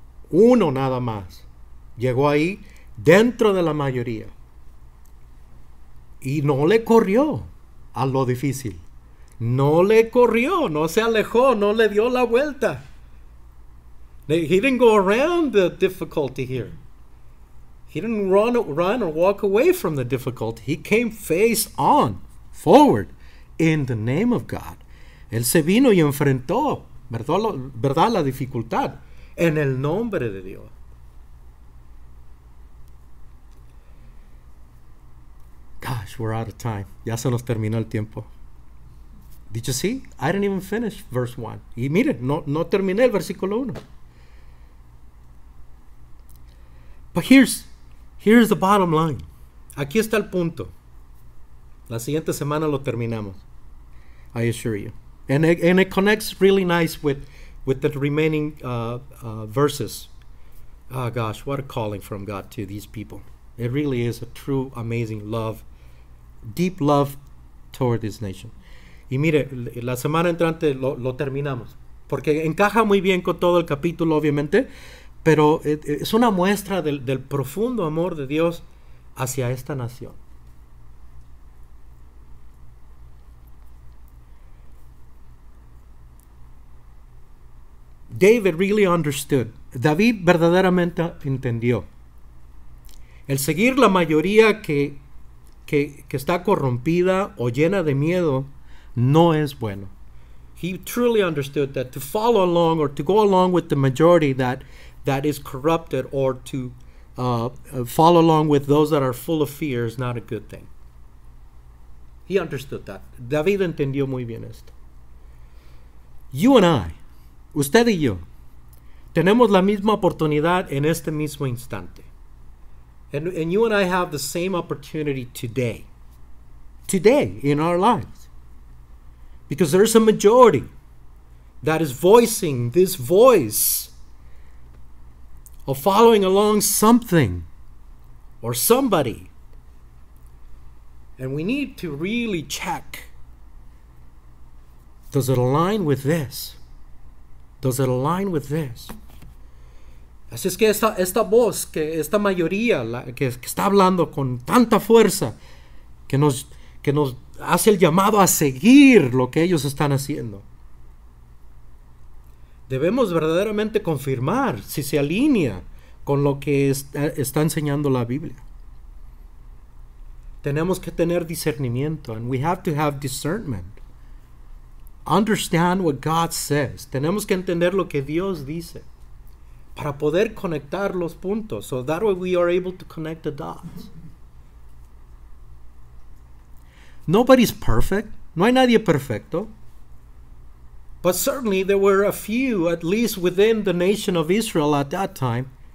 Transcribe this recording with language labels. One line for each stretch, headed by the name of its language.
Spanish: Uno nada más. Llegó ahí dentro de la mayoría. Y no le corrió a lo difícil. No le corrió, no se alejó, no le dio la vuelta.
English: He didn't go around the difficulty here. He didn't run or walk away from the difficulty. He came face on, forward, in the name of God.
Spanish: Él se vino y enfrentó, ¿verdad? La dificultad en el nombre de Dios.
English: Gosh, we're out of time.
Spanish: Ya se nos terminó el tiempo.
English: Did you see? I didn't even finish verse 1.
Spanish: Y miren, no terminé el versículo 1.
English: But here's the bottom line.
Spanish: Aquí está el punto. La siguiente semana lo terminamos.
English: I assure you. And it connects really nice with the remaining verses. Oh gosh, what a calling from God to these people. It really is a true, amazing love, deep love toward this nation.
Spanish: Y mire, la semana entrante lo terminamos, porque encaja muy bien con todo el capítulo, obviamente, pero es una muestra del profundo amor de Dios hacia esta nación.
English: David really understood.
Spanish: David verdaderamente entendió. El seguir la mayoría que está corrompida o llena de miedo no es bueno.
English: He truly understood that to follow along or to go along with the majority that is corrupted, or to follow along with those that are full of fear, is not a good thing. He understood that.
Spanish: David entendió muy bien esto.
English: You and I,
Spanish: usted y yo, tenemos la misma oportunidad en este mismo instante.
English: And you and I have the same opportunity today in our lives. Because there's a majority that is voicing this voice of following along something or somebody. And we need to really check. Does it align with this? Does it align with this?
Spanish: Así es que esta voz, que esta mayoría que está hablando con tanta fuerza, que nos hace el llamado a seguir lo que ellos están haciendo. Debemos verdaderamente confirmar si se alinea con lo que está enseñando la Biblia. Tenemos que tener discernimiento,
English: and we have to have discernment. Understand what God says.
Spanish: Tenemos que entender lo que Dios dice para poder conectar los puntos.
English: So that way we are able to connect the dots. Nobody's perfect.
Spanish: No hay nadie perfecto.
English: But certainly there were a few, at least within the nation of Israel at that time.